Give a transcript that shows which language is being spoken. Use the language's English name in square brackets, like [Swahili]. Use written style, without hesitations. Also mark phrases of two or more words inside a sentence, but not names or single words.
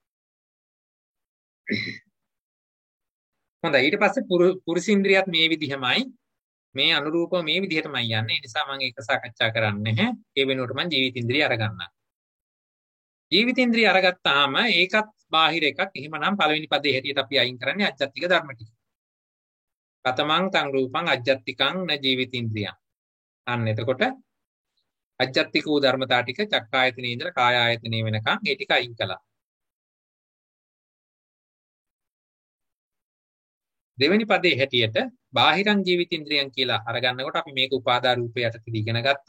[Sinhala] හොඳයි ඊට පස්සේ පුරුෂින්ද්‍රියත් මේ විදිහමයි. මේ අනුරූපව මේ විදිහටමයි යන්නේ. ඒ නිසා මම ඒක සාකච්ඡා කරන්නේ නැහැ. ඒ වෙනුවට මම ජීවිතින්ද්‍රිය අරගන්නම්. ජීවිතින්ද්‍රිය අරගත්තාම ඒකත් බාහිර එකක්. එහෙමනම් පළවෙනි පදේ හැටියට අපි අයින් කරන්නේ අජ්ජත්තික ධර්ම ටික. [Pali] කතමං තං රූපං අජ්ජත්තිකං න ජීවිතින්ද්‍රියං. [Sinhala] අන්න එතකොට අජ්ජත්තික වූ ධර්මතා ටික චක්කායතනේ ඉඳලා කාය ආයතනේ වෙනකන් ඒ ටික අයින් කළා. දෙවෙනි පදේ හැටියට [Pali] බාහිරං ජීවිතින්ද්‍රියං [Sinhala] කියලා අරගන්නකොට අපි මේක උපාදා රූපය යටතේ ඉගෙන ගත්තා.